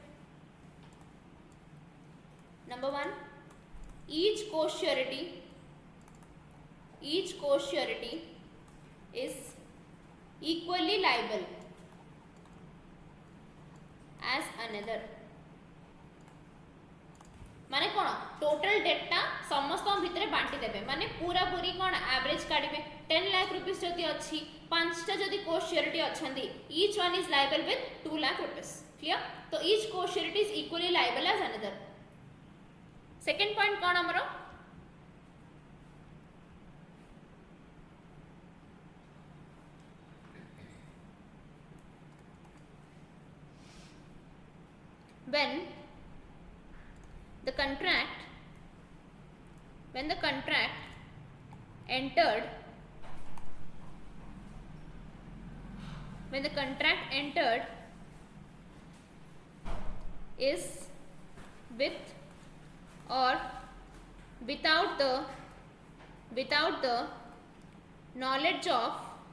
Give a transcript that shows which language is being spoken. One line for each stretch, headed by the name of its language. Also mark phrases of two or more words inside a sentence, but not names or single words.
English: number 1 each co-surety is equally liable as another
Odia: ମାନେ କୋନ ଟୋଟାଲ ଡାଟା ସମସ୍ତ ଭିତରେ ବାଣ୍ଟି ଦେବେ ମାନେ ପୂରା ପୂରି କୋନ ଏଭରେଜ କାଢିବେ 10 ଲାଖ ରୁପିସ ଯଦି ଅଛି 5 ଟା ଯଦି କୋ ସ୍ୟୁରିଟି ଅଛନ୍ତି
English: each one is liable with 2 lakh rupees clear to each co-surety is equally liable as another second point
Odia: କୋନ ହମରୋ
English: when the contract entered is with or without the knowledge of